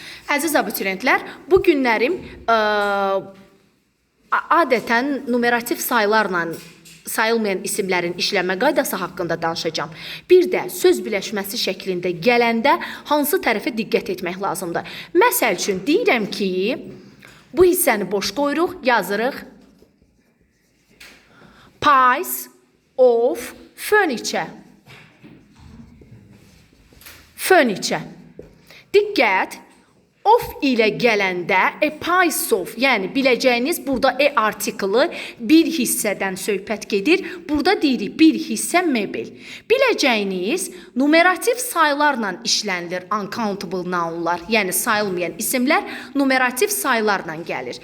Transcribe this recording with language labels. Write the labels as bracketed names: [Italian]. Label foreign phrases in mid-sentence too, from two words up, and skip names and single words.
[Azerbaijani] Əziz abituriyentlər, bu günlərim adətən numerativ sayılarla sayılmayan isimlərin işləmə qaydası haqqında danışacağım. Bir də söz birləşməsi şəklində gələndə hansı tərəfə diqqət etmək lazımdır. Məsəl üçün deyirəm ki, bu hissəni boş qoyuruq, yazırıq. [English] Piece of furniture. Furniture. [Azerbaijani] Diqqət. Of ilə gələndə [English] a piece of, [Azerbaijani] yəni biləcəyiniz burada artiklı bir hissədən söhbət gedir. Burada deyirik bir hissə mebel. Biləcəyiniz numerativ sayılarla işlənilir [English] uncountable nounlar, [Azerbaijani] yəni sayılmayan isimlər numerativ sayılarla gəlir.